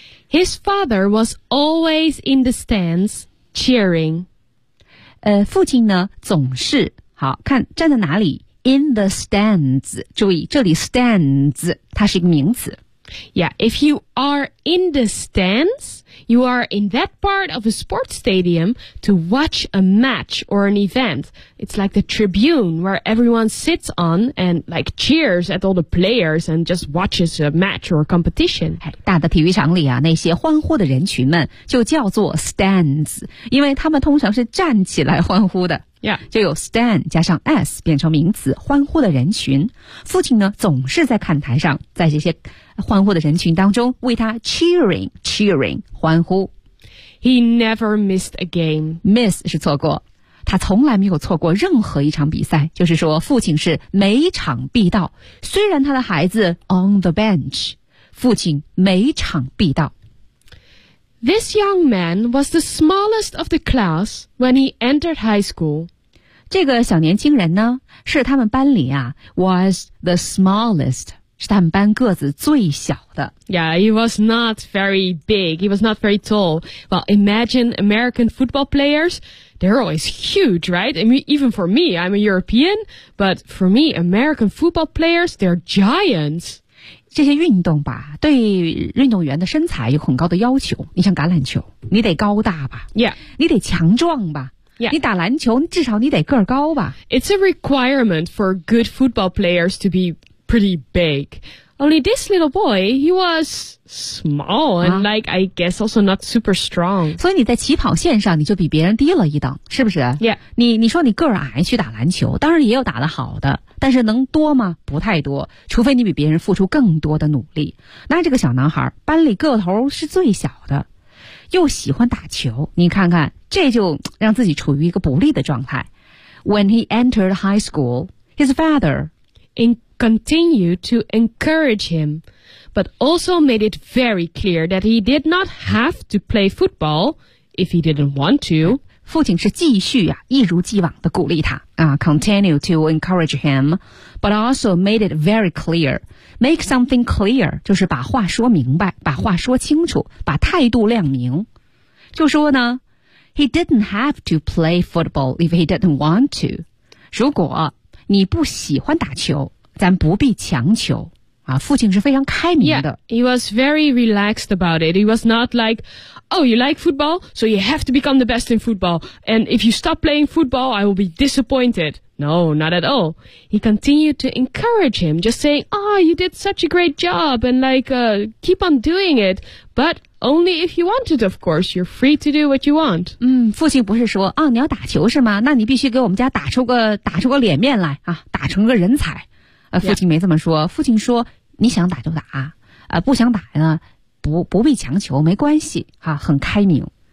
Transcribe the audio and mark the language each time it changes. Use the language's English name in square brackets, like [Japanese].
[English] His father was always in the stands, cheering. [Chinese] 父亲呢总是好看站在哪里 ? [English] In the stands. [Chinese] 注意这里 stands, 它是一个名词。 [English] Yeah, if you are in the stands, you are in that part of a sports stadium to watch a match or an event. It's like the tribune where everyone sits on and like cheers at all the players and just watches a match or a competition. [Chinese] 大的体育场里啊，那些欢呼的人群们就叫做 stands, 因为他们通常是站起来欢呼的。 [English] Yeah. [Chinese] 就有 stand 加上 s 变成名词欢呼的人群。父亲呢总是在看台上在这些欢呼的人群当中为他 cheering, 欢呼。 [English] He never missed a game. [Chinese] Miss 是错过。他从来没有错过任何一场比赛，就是说父亲是每场必到，虽然他的孩子 [English] on the bench, [Chinese] 父亲每场必到。 [English] This young man was the smallest of the class when he entered high school. [Chinese] 这个小年轻人呢，是他们班里啊 [English] was the smallest [Chinese] 是他们班个子最小的。 [English] Yeah, he was not very big. He was not very tall. Well, imagine American football players. They're always huge, right? I mean, even for me, I'm a European. But for me, American football players, they're giants. [Chinese] 这些运动吧，对运动员的身材有很高的要求。你像橄榄球，你得高大吧 [English] ？Yeah， [Chinese] 你得强壮吧 [English] ？Yeah， [Chinese] 你打篮球，至少你得个儿高吧 [English] ？It's a requirement for good football players to be pretty big. Only this little boy, he was small and like I guess also not super strong. [Chinese] 所以你在起跑线上你就比别人低了一等，是不是 [English] ？Yeah， [Chinese] 你说你个儿矮去打篮球，当然也有打得好的。但是能多吗？不太多，除非你比别人付出更多的努力。那这个小男孩班里个头是最小的，又喜欢打球，你看看，这就让自己处于一个不利的状态。 [English] When he entered high school, his father continued to encourage him, but also made it very clear that he did not have to play football if he didn't want to. [Chinese] 父亲是继续啊，一如既往的鼓励他啊 [English] ，continue to encourage him, but also made it very clear. [Chinese] Make something clear 就是把话说明白，把话说清楚，把态度亮明。就说呢 [English] ，He didn't have to play football if he didn't want to. [Chinese] 如果你不喜欢打球，咱不必强求。啊、父亲是非常开明的。 [English] Yeah, he was very relaxed about it. He was not like, oh, you like football? So you have to become the best in football. And if you stop playing football, I will be disappointed. No, not at all. He continued to encourage him, just saying, oh, you did such a great job and like, keep on doing it. But only if you want it, of course. You're free to do what you want. [Chinese] 嗯，父亲不是说，哦，你要打球是吗？那你必须给我们家打出个脸面来啊，打成个人才。父亲没这么说、yeah. 父亲说你想打就打不想打呢不必强求没关系啊很开明。